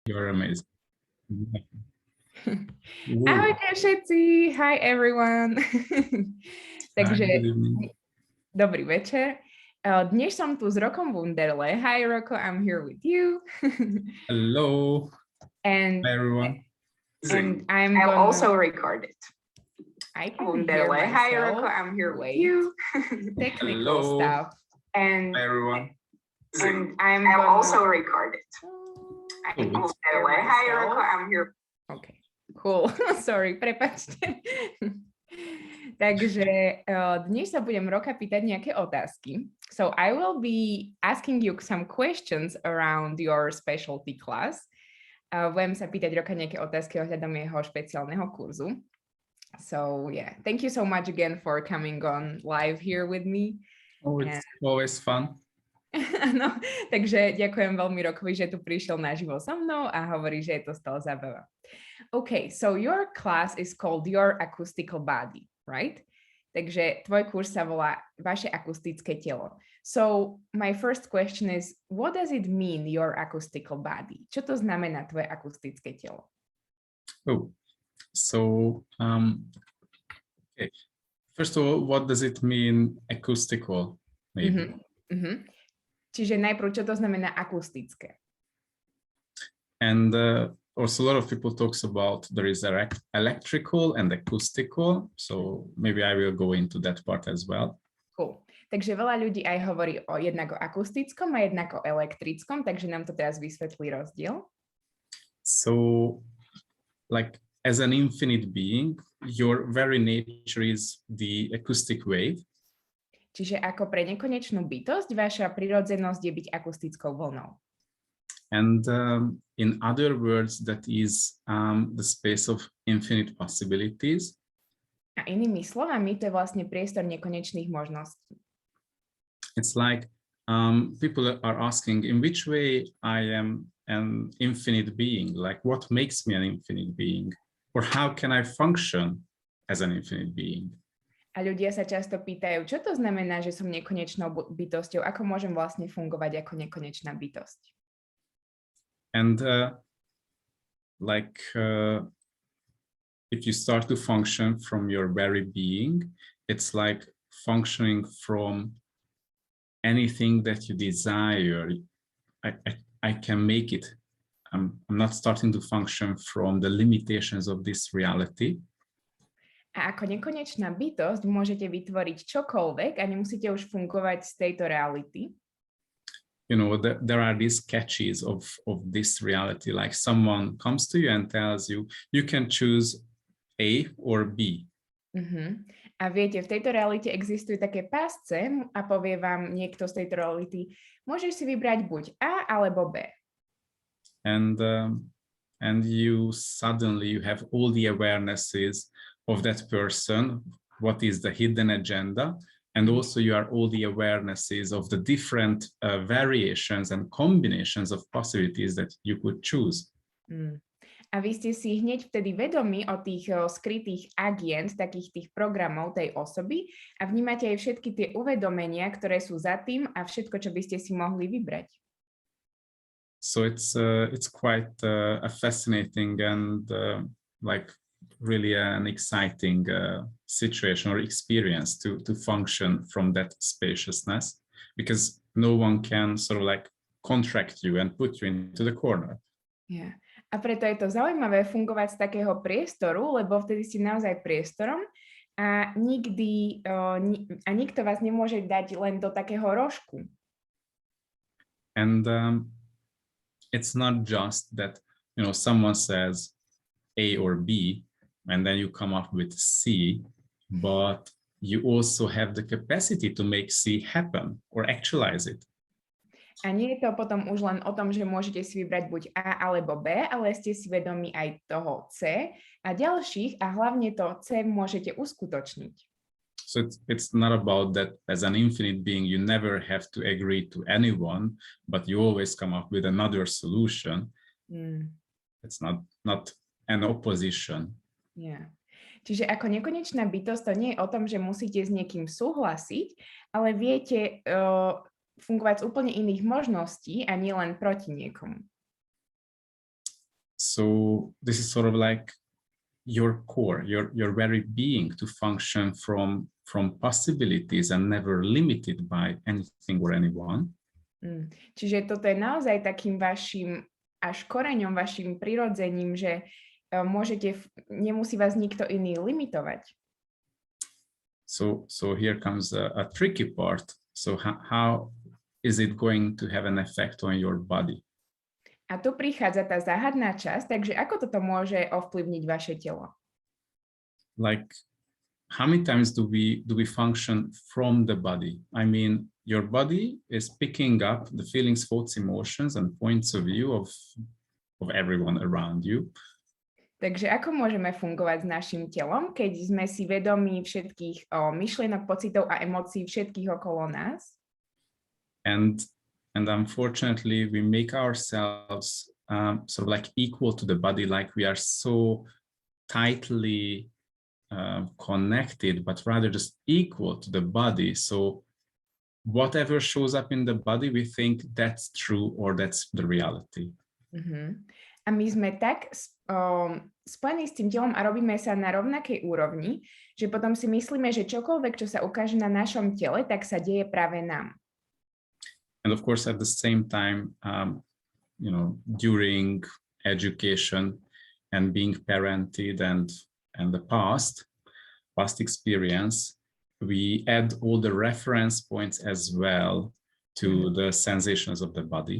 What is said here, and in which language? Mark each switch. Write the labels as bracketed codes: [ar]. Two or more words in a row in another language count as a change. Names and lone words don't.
[en] You're amazing. [sk] Ahojte všetci, [en] hi everyone. [sk] Takže [en] Hi, good evening. [sk] dobrý večer. Dnes som tu s Rokom Wunderle. [en] Hi Roko, I'm here with you. Hello. And Hi everyone. And I'm also recorded. I can hear myself. Hi Roko, I'm here with you. Technical Hello. stuff. And Hi everyone. I'm also recorded. I can Oh, hear myself. Hi Roko, I'm here. Okay, cool. Sorry, [sk] prepáčte. Takže dnes sa budem Roka pýtať nejaké otázky. [en] So I will be asking you some questions around your specialty class. [sk] Budem sa pýtať Roka nejaké otázky ohľadom jeho špeciálneho kurzu. [en] So yeah, thank you so much again for coming on live here with me. oh, it's always fun. [sk] No, takže ďakujem veľmi Rokovi, že tu prišiel naživo so mnou a hovorí, že je to stále zábava. [en] Okay, so your class is called Your Acoustical Body, right? [sk] Takže tvoj kurz sa volá Vaše akustické telo. [en] So my first question is, what does it mean, your acoustical body? [sk] Čo to znamená tvoje akustické telo? [en] Oh, so okay. First of all, what does it mean acoustical? Maybe. [sk] Čiže najprv, čo to znamená akustické? [en] And also a lot of people talks about there is electrical and acoustical. So maybe I will go into that part as well. Cool. [sk] Takže veľa ľudí aj hovorí jednak o akustickom a jednak o elektrickom, takže nám to teraz vysvetlí rozdiel. [en] So, like as an infinite being, your very nature is the acoustic wave. [sk] Čiže ako pre nekonečnú bytosť, vaša prirodzenosť je byť akustickou vlnou. [en] And in other words, that is the space of infinite possibilities. [sk] A inými slovami, to je vlastne priestor nekonečných možností. [en] It's like people are asking, in which way I am an infinite being? Like, what makes me an infinite being? Or how can I function as an infinite being? [sk] A ľudia sa často pýtajú, čo to znamená, že som nekonečnou bytosťou? Ako môžem vlastne fungovať ako nekonečná bytosť? [en] And if you start to function from your very being, it's like functioning from anything that you desire. I can make it. I'm not starting to function from the limitations of this reality. [sk] A ako nekonečná bytosť môžete vytvoriť čokoľvek a nemusíte už fungovať z tejto reality. [en] You know, there are these catches of this reality, like someone comes to you and tells you, you can choose A or B. [sk] A viete, v tejto realite existujú také pásce a povie vám niekto z tejto reality, môžeš si vybrať buď A alebo B. [en] And you suddenly have all the awarenesses of that person, what is the hidden agenda, and also you are all the awarenesses of the different variations and combinations of possibilities that you could choose. [sk] A vy ste si hneď vtedy vedomí o tých skrytých agent, takých tých programov tej osoby a vnímate aj všetky tie uvedomenia, ktoré sú za tým a všetko, čo by ste si mohli vybrať. [en] So it's quite a fascinating and like really an exciting situation or experience to function from that spaciousness, because no one can sort of like contract you and put you into the corner. Yeah. [sk] A preto je to zaujímavé fungovať z takého priestoru, lebo vtedy ste naozaj priestorom a nikto vás nemôže dať len do takého rožku. [en] And it's not just that, you know, someone says A or B, and then you come up with C, but you also have the capacity to make C happen or actualize it. [sk] A nie je to potom už len o tom, že môžete si vybrať buď A alebo B, ale ste si vedomí aj toho C a ďalších a hlavne to C môžete uskutočniť. [en] So it's not about that as an infinite being, you never have to agree to anyone, but you always come up with another solution. It's not an opposition. Yeah. [sk] Čiže ako nekonečná bytosť to nie je o tom, že musíte s niekým súhlasiť, ale viete fungovať z úplne iných možností a nie len proti niekomu. [en] So this is sort of like your core, your very being to function from possibilities and never limited by anything or anyone. [sk] Čiže toto je naozaj takým vašim až koreňom, vašim prirodzením, že nemusí vás nikto iný limitovať. [en] So here comes a tricky part. So how is it going to have an effect on your body? [sk] A tu prichádza tá záhadná časť, takže ako toto môže ovplyvniť vaše telo? [en] Like, how many times do we function from the body? I mean, your body is picking up the feelings, thoughts, emotions, and points of view of everyone around you. [sk] Takže ako môžeme fungovať s našim telom, keď sme si vedomí všetkých myšlienok, pocitov a emócií všetkých okolo nás? [en] And unfortunately, we make ourselves sort of like equal to the body, like we are so tightly connected, but rather just equal to the body. So whatever shows up in the body, we think that's true or that's the reality. [sk] A my sme tak spojení s tým telom a robíme sa na rovnakej úrovni, že potom si myslíme, že čokoľvek, čo sa ukáže na našom tele, tak sa deje práve nám. [en] And of course, at the same time, during education and being parented and the past experience, we add all the reference points as well to the sensations of the body.